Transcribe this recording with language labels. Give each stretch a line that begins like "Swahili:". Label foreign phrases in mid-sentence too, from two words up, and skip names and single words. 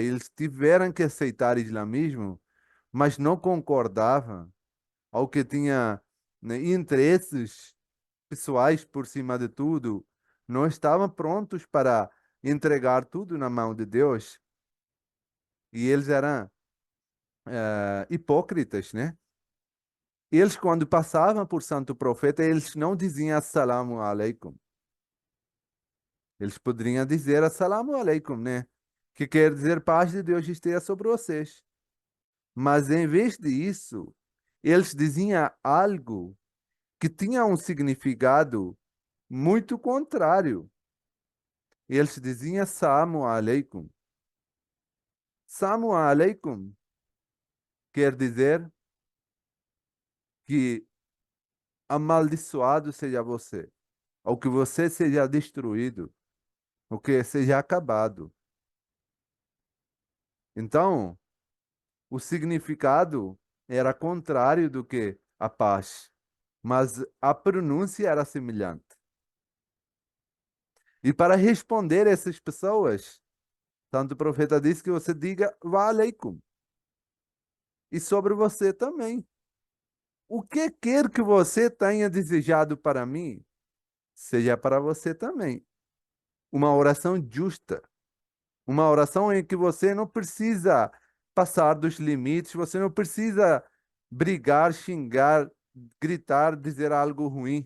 Portuguese: eles tiveram que aceitar o islamismo, mas não concordavam ao que tinha, né, interesses pessoais por cima de tudo, não estavam prontos para entregar tudo na mão de Deus, e eles eram hipócritas, né? Eles, quando passavam por santo profeta, eles não diziam
Arabic: السلام عليكم.
Portuguese: Eles poderiam dizer
Arabic: السلام عليكم,
Portuguese: né? Que quer dizer paz de Deus esteja sobre vocês. Mas em vez disso, eles diziam algo que tinha um significado muito contrário. Eles diziam
Arabic: سلام عليكم. سلام عليكم
Portuguese: quer dizer que amaldiçoado seja você, ou que você seja destruído, ou que seja acabado. Então, o significado era contrário do que a paz, mas a pronúncia era semelhante. E para responder essas pessoas, tanto o profeta disse que você diga
Arabic: وعليكم.
Portuguese: E sobre você também. O que quer que você tenha desejado para mim, seja para você também. Uma oração justa. Uma oração em que você não precisa passar dos limites, você não precisa brigar, xingar, gritar, dizer algo ruim.